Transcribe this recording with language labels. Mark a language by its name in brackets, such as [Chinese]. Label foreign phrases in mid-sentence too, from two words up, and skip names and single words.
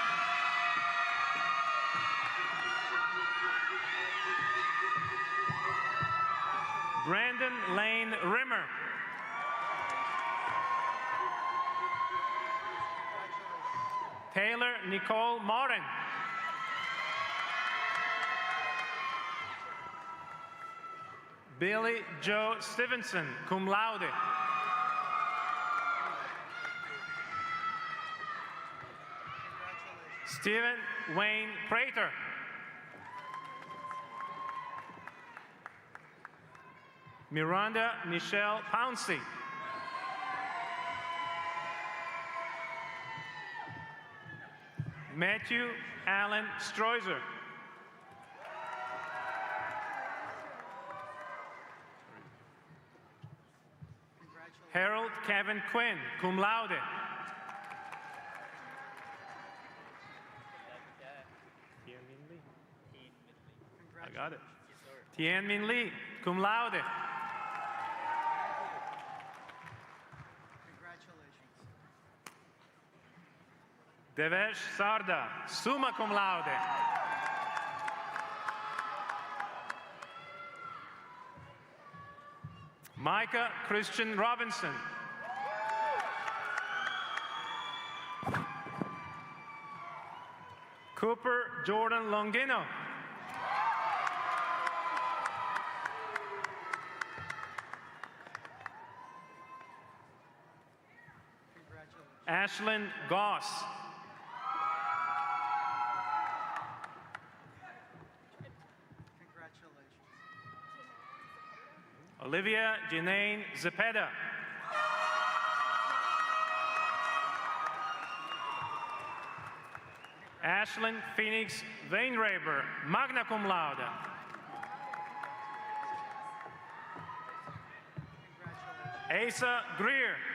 [English] Brandon Lane Rimmer. Taylor Nicole Morin. Billy Joe Stevenson, [Latin] cum laude. [English] Stephen Wayne Prater. Miranda Michelle Pouncey. Matthew Allen Stroiser. Harold Kevin Quinn, [Latin] cum laude. [English] I got it. Tien Min Lee, [Latin] cum laude. [English] Devesh Sarda, [Latin] summa cum laude. [English] Micah Christian Robinson. Cooper Jordan Longino. Ashlyn Goss. Olivia Janine Zepeda. Ashlyn Phoenix Weinraber, [Latin] magna cum laude. [English] Asa Greer.